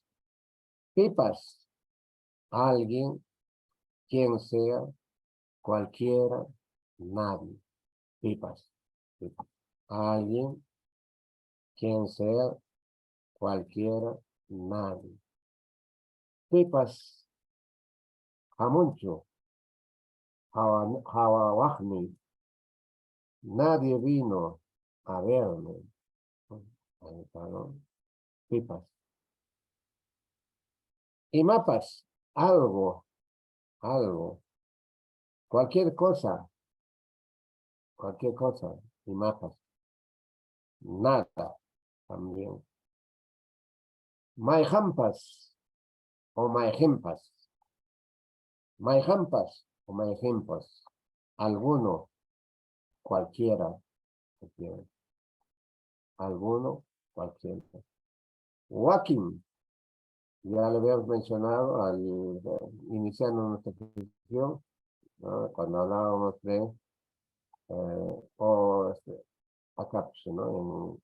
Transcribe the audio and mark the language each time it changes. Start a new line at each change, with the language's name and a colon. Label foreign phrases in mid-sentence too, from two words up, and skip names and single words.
Spanish: Pipas, alguien, quien sea, cualquiera, nadie. Pipas. Pipas. Alguien, quien sea, cualquiera, nadie.
Quechua: Pipas, hamuncho, hawawahni,
Spanish: nadie vino a verme. Ahí está, ¿no? Pipas. Y mapas, algo, cualquier cosa, y mapas. Nada, también.
Quechua: Maijampas o maijempas. Maijampas o maijempas.
Spanish: Alguno, cualquiera. Alguno, cualquiera. Walking. Ya lo habíamos mencionado al iniciando nuestra sesión, ¿no? Cuando hablábamos de acá, pues, ¿no?